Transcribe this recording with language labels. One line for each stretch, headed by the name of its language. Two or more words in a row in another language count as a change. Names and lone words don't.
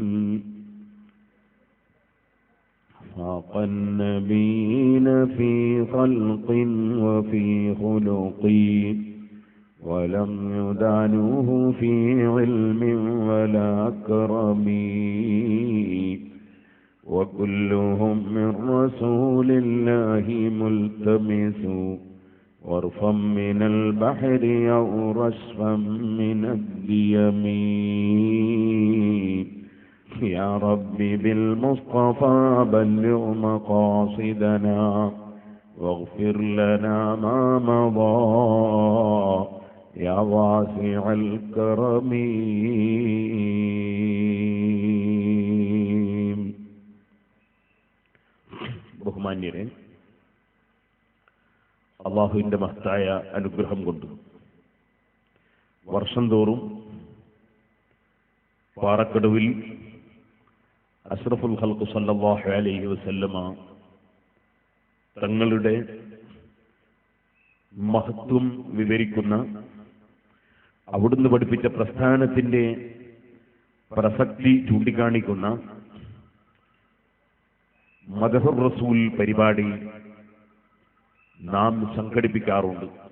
Arabic: فاق النبيين في خلق وفي خلق ولم يدانوه في علم ولا كرم وكلهم من رسول الله ملتمس غرفا من البحر أو رشفا من الديم. يا ربي بالمصطفى بلغ مقاصدنا واغفر لنا ما مضى يا واسع الكرم.
Malayalam: ബഹുമാന്യരെ, അള്ളാഹുവിന്റെ മഹത്തായ അനുഗ്രഹം കൊണ്ട് വർഷം തോറും പാറക്കടവിൽ
Arabic: أشرف الخلق صلى الله عليه وسلم
Malayalam: തങ്ങളുടെ മഹത്വം വിവരിക്കുന്ന, അവിടുന്ന് പഠിപ്പിച്ച പ്രസ്ഥാനത്തിന്റെ പ്രസക്തി ചൂണ്ടിക്കാണിക്കുന്ന
Arabic: مدح الرسول
Malayalam: പരിപാടി നാം സംഘടിപ്പിക്കാറുണ്ട്.